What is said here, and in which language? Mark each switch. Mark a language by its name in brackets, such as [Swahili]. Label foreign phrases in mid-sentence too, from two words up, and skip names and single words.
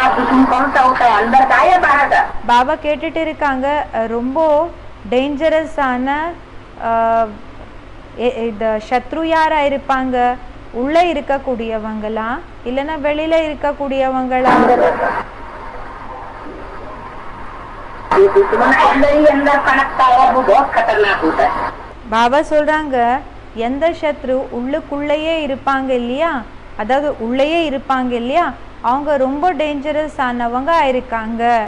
[Hindi] कौन सा होता है, अंदर का या बाहर का? [Tamil] பாபா கேட்டுட்டு இருக்காங்க, ரொம்ப டேஞ்சரஸான இந்த சத்ரு யாரா இருப்பாங்க? உள்ள இருக்கக்கூடியவங்களா இல்லைன்னா வெளியில இருக்கக்கூடியவங்களா? பாபா சொல்றாங்க, எந்த சத்ரு உள்ளுக்குள்ளேயே இருப்பாங்க இல்லையா, அதாவது உள்ளேயே இருப்பாங்க இல்லையா, அவங்க ரொம்ப டேஞ்சரஸ் ஆனவங்க இருக்காங்க.